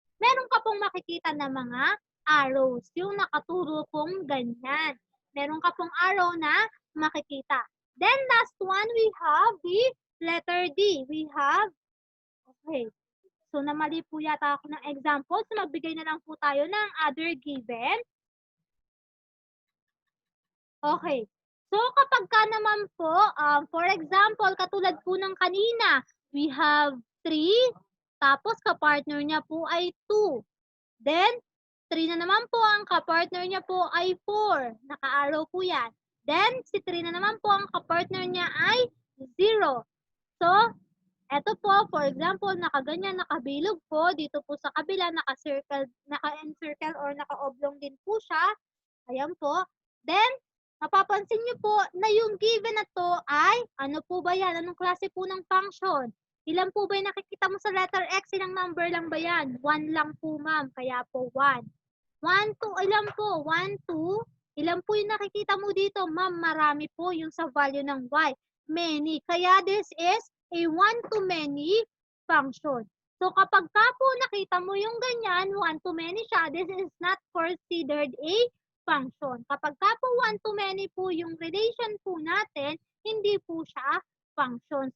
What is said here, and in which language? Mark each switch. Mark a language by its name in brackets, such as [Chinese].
[Filipino] Meron ka pong makikita na mga arrows. Yung nakaturo pong ganyan. Meron ka pong arrow na makikita. [English] Then last one, we have the letter D. We have, okay. [Filipino] So namali po yata ako ng example. So magbigay na lang po tayo ng other given. Okay. So kapag ka naman po, for example, katulad po ng kanina, we have 3, tapos kapartner niya po ay 2. Then, 3 na naman po ang kapartner niya po ay 4. Naka-arrow po yan. Then, si 3 na naman po ang kapartner niya ay 0. So, eto po, for example, nakaganyan, nakabilog po. Dito po sa kabila, naka-circle, naka-encircle or naka-oblong din po siya. Ayan po. Then, mapapansin niyo po na yung given na to ay, ano po ba yan? Anong klase po ng function? Ilan po ba yung nakikita mo sa letter X? Ilang number lang ba yan? 1 lang po, ma'am. Kaya po 1. 1, 2, ilan po? 1, 2. Ilan po yung nakikita mo dito? Ma'am, marami po yung sa value ng Y. [English] Many. Kaya this is a one-to-many function. [Filipino] So kapag ka po nakita mo yung ganyan, one-to-many siya, this is not considered a function. Kapag ka po one-to-many po yung relation po natin, hindi po siya function.